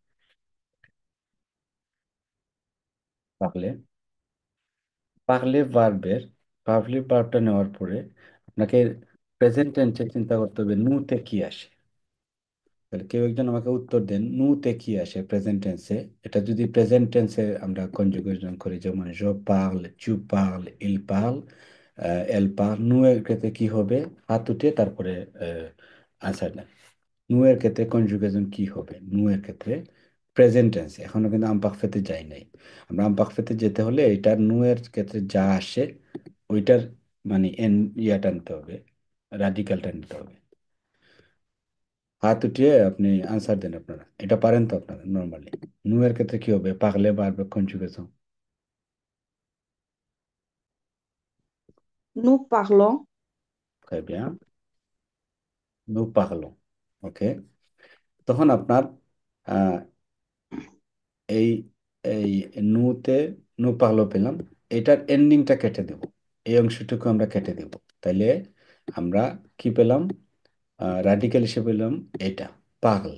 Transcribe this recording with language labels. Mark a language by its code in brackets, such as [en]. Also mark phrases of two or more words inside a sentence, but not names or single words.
[bn] পাগলে, পাগলে ভার্বের, পাগলে ভার্বটা নেওয়ার পরে আপনাকে প্রেজেন্ট টেন্সে চিন্তা করতে হবে নুতে কি আসে। তাহলে কেউ একজন আমাকে উত্তর দেন, নুতে কি আসে প্রেজেন্ট টেন্সে? এটা যদি প্রেজেন্ট টেন্সে আমরা কনজুগেশন করি, যেমন [fr] je parle, tu parles, il parle, elle parle, [bn] নু এর ক্ষেত্রে কি হবে? হাত উঠে তারপরে আনসার দেন। নু এর ক্ষেত্রে কনজুগেশন কি হবে? নু এর ক্ষেত্রে প্রেজেন্ট টেন্স, এখনো কিন্তু আমপাকফেতে যাই নাই। আমরা আমপাকফেতে যেতে হলে এটার নু এর ক্ষেত্রে যা আসে ওইটার মানে ইয়াটা নিতে হবে, রাডিক্যালটা নিতে হবে। হাত উঠিয়ে আপনি আনসার দেন, আপনারা এটা পারেন তো আপনারা নর্মালি। নু এর ক্ষেত্রে কি হবে? পাগলে বারবার কনজুগেশন। [fr] Nous parlons. Très bien, nous parlons। [bn] ওকে, তখন আপনার আহ, এই এই নুতে [fr] nous parlons [bn] পেলাম, এটার এন্ডিংটা কেটে দেব, এই অংশটুকু আমরা কেটে দেব। তাইলে আমরা কি পেলাম? রাডিক্যাল হিসেবে পেলাম এটা, পাগল।